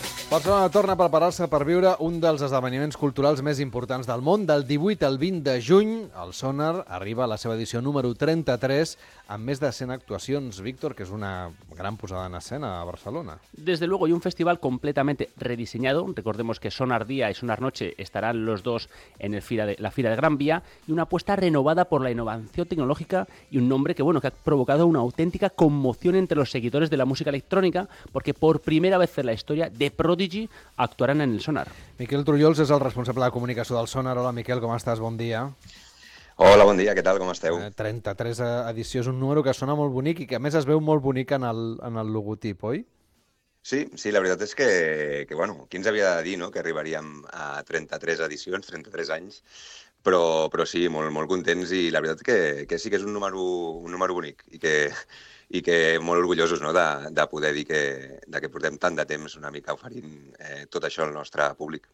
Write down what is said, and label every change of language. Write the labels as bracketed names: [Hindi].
[Catalan] Barcelona torna a preparar-se per viure un dels esdeveniments culturals més importants del món. Del 18 al 20 de juny, el Sónar arriba a la seva edició número 33 amb més de 100 actuacions, Víctor, que és una gran posada en escena a Barcelona. [Spanish] Desde luego, y un festival completamente rediseñado. Recordemos que Sónar Día y Sónar Noche estarán los dos en la fira de Gran Vía, y una apuesta renovada por la innovación tecnológica y un nombre que, bueno, que ha provocado una auténtica conmoción entre los seguidores de la música electrónica, porque por primera vez en la historia, de Prodigy actuaran en el Sónar. [Catalan] Miquel Trullols és el responsable de comunicació del Sónar. Hola, Miquel, com estàs? Bon dia. Hola, bon dia, què tal, com esteu? 33 edició, és un número que sona molt bonic i que a més es veu molt bonic en el logotip, oi? Sí, la veritat és que bueno, qui ens havia de dir, no?, que arribaríem a 33 edicions, 33 anys, però sí, molt, molt contents, i la veritat que sí que és un número bonic i que molt orgullosos, no?, de poder dir que portem tant de temps una mica oferint tot això al nostre públic.